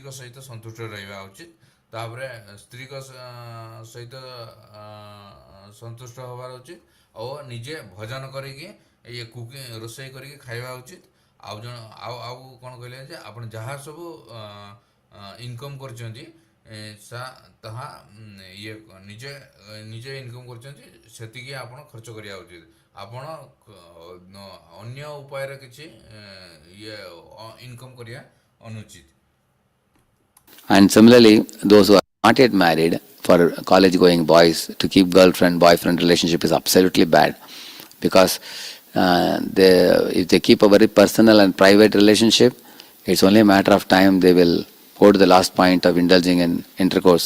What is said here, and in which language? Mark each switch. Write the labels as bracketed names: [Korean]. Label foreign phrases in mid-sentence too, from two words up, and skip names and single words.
[Odia] ସହିତ ସନ୍ତୁଷ୍ଟ ରହିବା ଉଚିତ ତାପରେ ସ୍ତ୍ରୀଙ୍କ ସହିତ ସନ୍ତୁଷ୍ଟ ହେବାର ଉଚିତ ଓ ନିଜେ ଭଜନ କରିକି ଇଏ ରୋଷେଇ କରିକି ଖାଇବା ଉଚିତ ଆଉ କ'ଣ କହିଲେ ଯେ ଆପଣ ଯାହା ସବୁ ଇନକମ୍ କରୁଛନ୍ତି ତାହା ଇଏ ନିଜେ ଇନକମ୍ କରୁଛନ୍ତି ସେତିକି ଆପଣ ଖର୍ଚ୍ଚ କରିବା ଉଚିତ ଆପଣ ଅନ୍ୟ ଉପାୟରେ କିଛି ଇଏ ଇନକମ୍ କରିବା ଅନୁଚିତ. [English] And similarly, those who are not yet married, for college-going boys, to keep girlfriend-boyfriend relationship is absolutely bad, because if they keep a very personal and private relationship, it's only a matter of time they will go to the last point of indulging in intercourse.